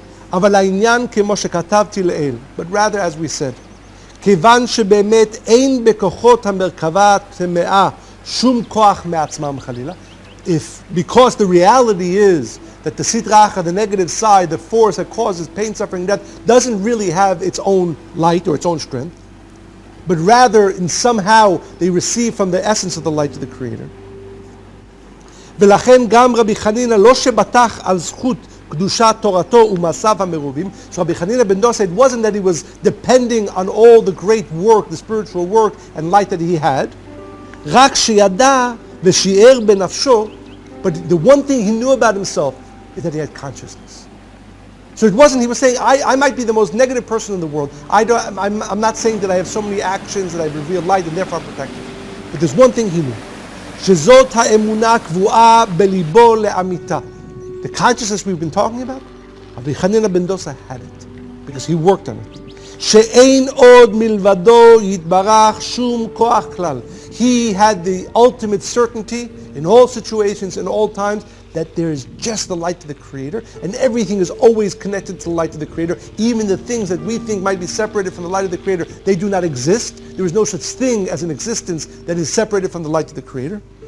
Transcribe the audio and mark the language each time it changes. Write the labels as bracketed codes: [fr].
[en] But rather, as we said, because the reality is that the Sitra Achra, the negative side, the force that causes pain, suffering, death, doesn't really have its own light or its own strength, but rather, in somehow, they receive from the essence of the light of the Creator. [he] ולכן גם רבי חנינא לא שבטח על זכות קדושת תורתו ומעשיו המרובים. [en] So Rabbi R.Hanina ben Dosa, it wasn't that he was depending on all the great work, the spiritual work and light that he had. [he] רק שידע ושיער בנפשו, [en] but the one thing he knew about himself is that he had consciousness. So it wasn't, he was saying, I might be the most negative person in the world. I'm not saying that I have so many actions that I've revealed light and therefore I'm protected. But there's one thing he knew. [he] שזאת האמונה קבועה בליבו לאמיתה. [en] The consciousness we've been talking about, Rabbi R.Hanina ben Dosa had it, because he worked on it. [he] שאין עוד מלבדו יתברך שום כוח כלל. [en] He had the ultimate certainty in all situations, in all times, that there is just the light of the Creator, and everything is always connected to the light of the Creator. Even the things that we think might be separated from the light of the Creator, they do not exist. There is no such thing as an existence that is separated from the light of the Creator.